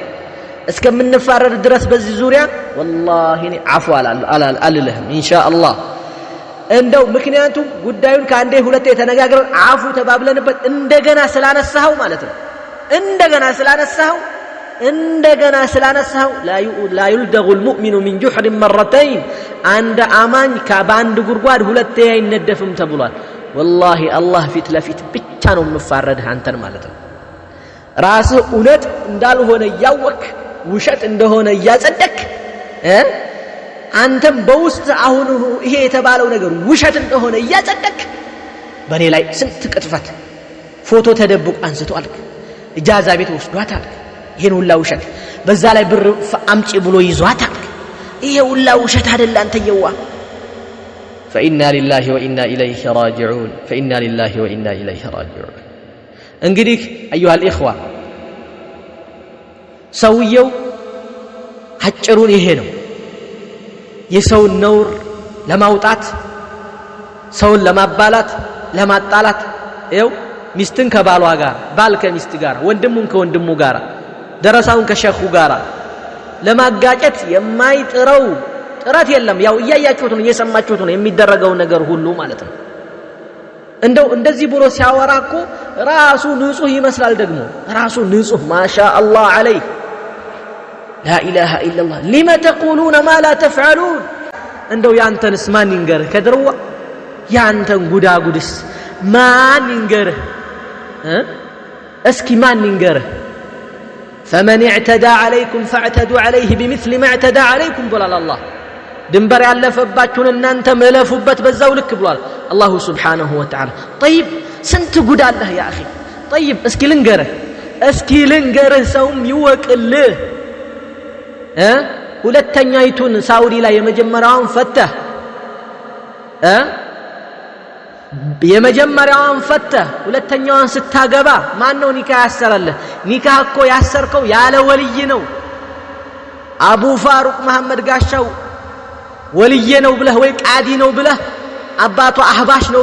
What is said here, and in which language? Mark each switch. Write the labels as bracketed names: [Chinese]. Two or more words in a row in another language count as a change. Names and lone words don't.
[Amharic] እስከምንፋረድ ድረስ በዚህ ዙሪያ والله እኔ አፉ አልልህም ኢንሻአላህ እንደው ምክንያቱም ጉዳዩን ከአንዴ ሁለቴ ተነጋግረን አፉ ተባብለንበት እንደገና ስላነሳው ማለት ነው እንደገና ስላነሳው እንደገና ስላነሳው [Arabic] لا يلدغ المؤمن من جحر مرتين [Amharic] አንድ አማኝ ከአንድ ጉድጓድ ሁለቴ አይነደፍም ተብሏል والله አላህ ፊት ለፊት ብቻ ነው የምፋረድህ አንተን ማለት ነው ራስህ እውነት እንዳልሆነ ያወክ ውሸት እንደሆነ ያጸደቅ አንተም በውስጥ አሁን ይሄ የተባለው ነገር ውሸት እንደሆነ ያጸደቅ በኔ ላይ ስንት ቅጥፈት ፎቶ ተደብቆ አንስቷል ኢጃዛ ቤት ወስዷታል ይሄን ሁላ ውሸት በዛ ላይ ብር አምጪ ብሎ ይዟታል ይሄ ሁላ ውሸት አይደል አንተ የዋ [Arabic] فإنا لله وإنا إليه راجعون فإنا لله وإنا إليه راجعون [Amharic] እንግዲህ [Arabic] أيها الإخوة [Amharic] ሰውየው አጭሩን ይሄ ነው የሰውን ነውር ለማውጣት ሰውን ለማባላት ለማጣላት ይው ሚስትን ከባሏ ጋር ባል ከሚስት ጋር ወንድሙን ከወንድሙ ጋር ደረሳውን ከሸኹ ጋር ለማጋጨት የማይጥረው ጥረት የለም ያው እያያችሁት ነው እየሰማችሁት ነው የሚደረገው ነገር ሁሉ ማለት ነው እንደዚህ ብሎ ሲያወራኩ ራሱ ንጹህ ይመስላል ደግሞ ራሱ ንጹህ [Arabic] ما شاء الله عليه لا إله إلا الله لما تقولون ما لا تفعلون [Amharic] እንደው ያንተንስ ማን ይንገርህ ከድርዋ ያንተን ጉዳጉድስ ማን ይንገርህ እስኪ ማን ይንገርህ [Arabic] فمن اعتدى عليكم فاعتدوا عليه بمثل ما اعتدى عليكم [Amharic] ብሏል አላህ ድንበር ያለፈባችሁን እናንተ መለፉበት በዛው ልክ ብሏል [Arabic] الله سبحانه وتعالى [Amharic] طيب ስንት ጉድ አለህ ያ [Arabic] اخي طيب [Amharic] እስኪ ልንገርህ ሰውም ይወቅልህ ሁለተኛይቱን ሳውዲ ላይ የመጀመሪያውን ፈተህ ሁለተኛዋን ስታገባ ማን ነው ኒካህ ያሰረልህ ኒካህ እኮ ያሰርከው ያለ ወልይ ነው አቡ ፋሩቅ መሐመድ ጋሻው ወልይ ነው ብለህ ወይ ቃዲ ነው ብለህ አባቷ አህባሽ